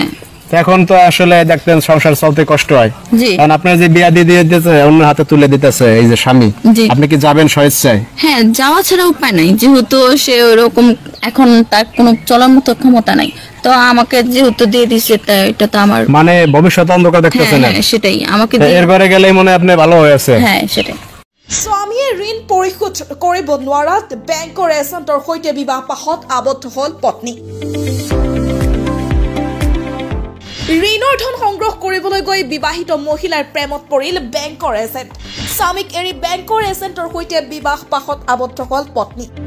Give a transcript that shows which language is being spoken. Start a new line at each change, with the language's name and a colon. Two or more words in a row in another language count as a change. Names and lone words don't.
Bangla: এখন তো আসলে দেখতেন সংসার চলতে কষ্ট হয়, কারণ আপনার যে বিয়া দিয়ে দিতেছে অন্য হাতে তুলে দিতেছে এই যে স্বামী, আপনি কি যাবেন স্বেচ্ছায়? হ্যাঁ, যাওয়া ছাড়া উপায় নাই, যেহেতু সে ওরকম এখন তার কোনো চলার মতো ক্ষমতা নাই, তো আমাকে যেহেতু দিয়ে দিচ্ছে এটা তো আমার মানে ভবিষ্যৎ অন্ধকার দেখতেছেন। সেটাই আমাকে এর ঘরে গেলেই মনে আপনি ভালো হয়েছে। হ্যাঁ সেটাই।
Assamese: স্বামীয়ে ঋণ পৰিশোধ কৰিব নোৱাৰাত বেংকৰ এজেণ্টৰ সৈতে বিবাহ পাশত আবদ্ধ হ'ল পত্নী। ঋণৰ ধন সংগ্ৰহ কৰিবলৈ গৈ বিবাহিত মহিলাৰ প্ৰেমত পৰিল বেংকৰ এজেণ্ট। স্বামীক এৰি বেংকৰ এজেণ্টৰ সৈতে বিবাহ পাশত আবদ্ধ হ'ল পত্নী।